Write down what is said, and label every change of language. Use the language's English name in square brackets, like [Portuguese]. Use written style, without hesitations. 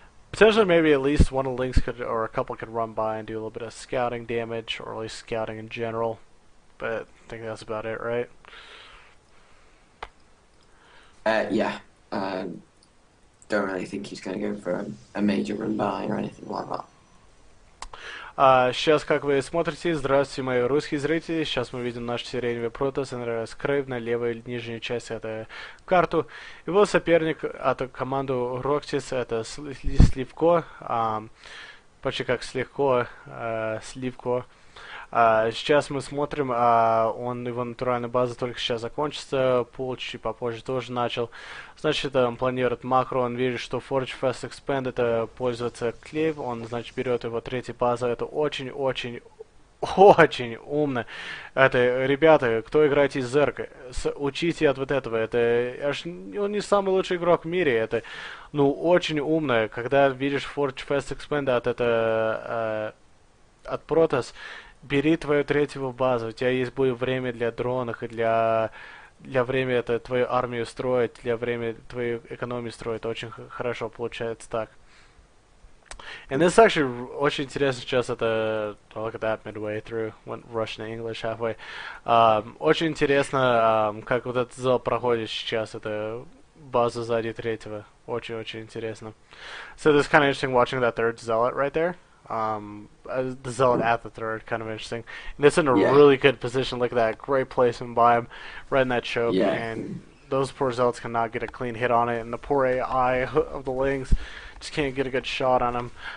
[English] Potentially maybe at least one of the Lings could, or a couple could run by and do a little bit of scouting damage, or at least scouting in general. But I think that's about it, right? Yeah. Don't really think he's going to go for a major run by or anything like that. [Russian] Сейчас, как вы смотрите, здравствуйте, мои русские зрители. Сейчас мы видим наш сиреневый Протосс, NrSClavie на левой нижней части это карту. Его соперник от команды Roxys это Сливко, почти как Сливко, Сливко. Сейчас мы смотрим, его натуральная база только сейчас закончится, пул чуть попозже тоже начал. Значит, он планирует макро, он верит, что Forge Fast Expand это пользуется Clave, он, значит, берет его третью базу, это очень-очень умно. Это, ребята, кто играет из Зерка, учите от вот этого. Это он не самый лучший игрок в мире. Это, ну, очень умно. Когда видишь Forge Fast Expand от Protoss, бери твою третью базу. У тебя есть будет время для дронов и для время это твою армию строить, для время твою экономию строить. Очень хорошо получается так. [English] And this is actually [Russian] очень интересно сейчас это... [English] Look at that midway through. Went Russian to English halfway. [Russian] Очень интересно, как вот этот зал проходит сейчас. Это база сзади третьего. Очень-очень интересно. [English] So this is kind of interesting watching that third zealot right there. The zealot at the third, kind of interesting. And it's in a really good position. Look at that, great placement by him, right in that choke. And those poor zealots cannot get a clean hit on it. And the poor AI of the Lings just can't get a good shot on him.